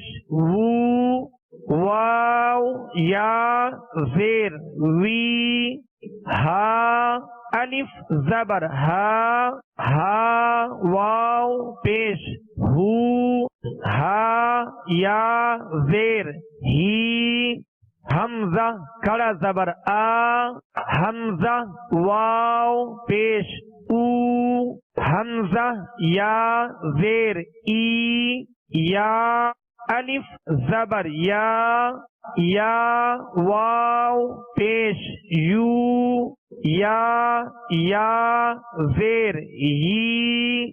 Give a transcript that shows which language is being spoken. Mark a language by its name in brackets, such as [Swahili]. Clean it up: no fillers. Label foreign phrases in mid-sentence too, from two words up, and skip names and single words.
[Urdu] وو، واو یا زیر وی، ها الف زبر ها، ها واو پیش هو، ها یا زیر ہی، حمزہ کڑا زبر آ، حمزہ واو پیش او، حمزہ یا زیر ای، یا الف زبر یا، یا واو پیش یو، یا زیر yi.